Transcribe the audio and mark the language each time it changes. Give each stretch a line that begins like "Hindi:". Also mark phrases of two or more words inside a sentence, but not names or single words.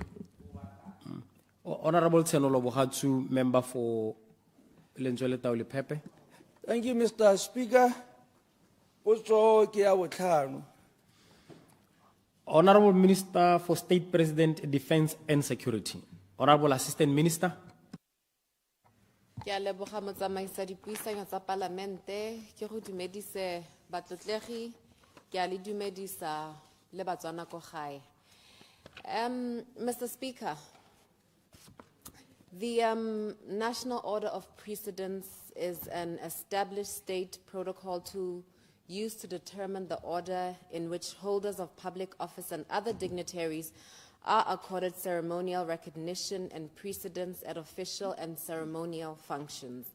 English: Honorable Tsenolo Bohatsu, member for Lentswele Taule Pepe. Thank you, Mr. Speaker. Honorable Minister for State President, Defense and Security. Honorable Assistant Minister.
Tswana: Ke a leboga motsamaisi dipuisano tsa parlamente ke go dumedise batlotlegi ke a le dumedisa le Batswana ko gae.
English: Mr. Speaker, the National Order of Precedence is an established state protocol to use to determine the order in which holders of public office and other dignitaries are accorded ceremonial recognition and precedence at official and ceremonial functions.